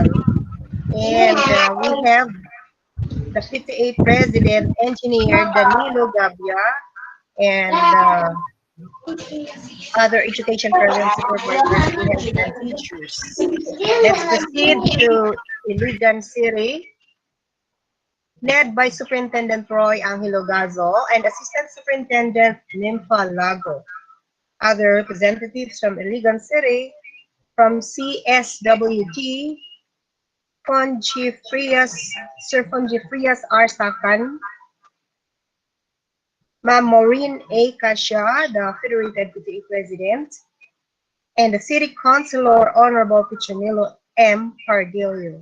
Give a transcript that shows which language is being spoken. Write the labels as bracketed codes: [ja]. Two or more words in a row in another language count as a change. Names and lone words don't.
[en] And we have the PTA President, Engineer Danilo Gabia, and other education program supervisors and teachers. Let's proceed to Iligan City, led by Superintendent Roy Angelo Gazo and Assistant Superintendent Nympha Lago. Other representatives from Iligan City, from CSWG, Sir Fonji Frias R. Sakan, Ma'am Maureen A. Casha, the Federated PTA President, and the City Councilor Honorable Pichanilo M. Pardillo.